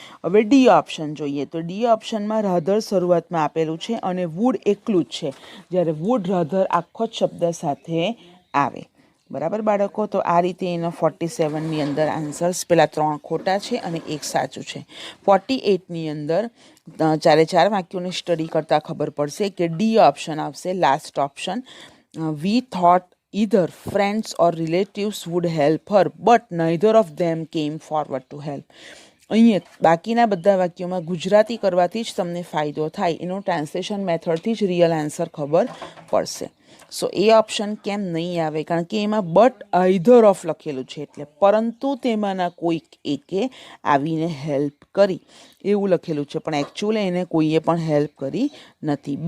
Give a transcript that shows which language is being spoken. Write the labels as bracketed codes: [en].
[gu] હવે D option જોઈએ તો ડી ઓપ્શનમાં રાધર શરૂઆતમાં આપેલું છે અને વુડ એકલું જ છે, જ્યારે વુડ રાધર આખો જ શબ્દ સાથે આવે. બરાબર બાળકો? તો આ રીતે એનો 47ની અંદર આન્સર્સ પેલા 3 ખોટા છે અને 1 સાચું છે. 48ની અંદર 4 વાક્યોને સ્ટડી કરતાં ખબર પડશે કે ડી ઓપ્શન આવશે, last option. [en] We thought either friends or relatives would help her but neither of them came forward to help. [gu] અહીંયા બાકીના બધા વાક્યોમાં ગુજરાતી કરવાથી જ તમને ફાયદો થાય, એનો ટ્રાન્સલેશન મેથડથી જ રિયલ આન્સર ખબર પડશે. સો એ ઓપ્શન કેમ નહીં આવે? કારણ કે એમાં બટ આઈધર ઓફ લખેલું છે, એટલે પરંતુ તેમાંના કોઈક એકે આવીને હેલ્પ કરી એવું લખેલું છે, પણ એકચ્યુઅલી એને કોઈએ પણ હેલ્પ કરી નથી.